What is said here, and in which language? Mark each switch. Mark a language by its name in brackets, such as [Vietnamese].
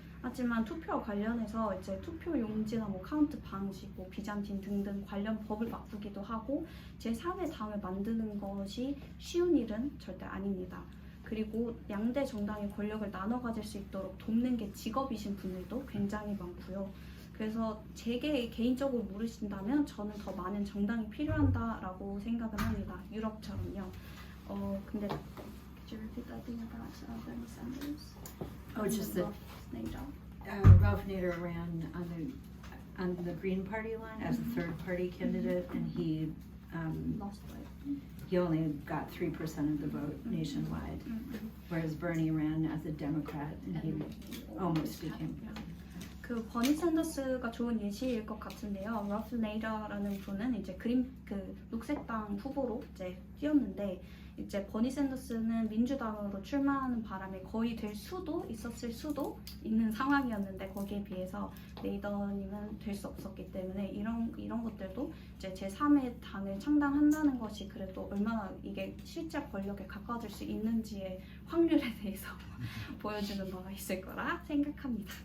[Korean] 하지만 투표와 관련해서 이제 투표 용지나 카운트 방식, 비잔틴 등등 관련 법을 바꾸기도 하고 제3의 당을 만드는 것이 쉬운 일은 절대 아닙니다. 그리고 양대 정당의 권력을 나눠 가질 수 있도록 돕는 게 직업이신 분들도 굉장히 많고요. 그래서 제게 개인적으로 물으신다면 저는 더 많은 정당이 필요하다라고 생각을 합니다. 유럽처럼요. 근데 [English] Could you repeat that thing about Bernie Sanders? Just that Ralph Nader ran on the Green Party line as a third party candidate, and he only got 3% of the vote nationwide, whereas Bernie ran as a Democrat, and he almost became president. [Korean] 버니 샌더스가 좋은 예시일 것 같은데요. 러프 네이더라는 분은 이제 녹색당 후보로 이제 뛰었는데 이제 버니 샌더스는 민주당으로 출마하는 바람에 거의 될 수도 있었을 있는 상황이었는데 거기에 비해서 네이더님은 될 수 없었기 때문에 이런 것들도 이제 제3의 당을 창당한다는 것이 그래도 얼마나 이게 실제 권력에 가까워질 수 있는지의 확률에 대해서 보여주는 바가 있을 거라 생각합니다.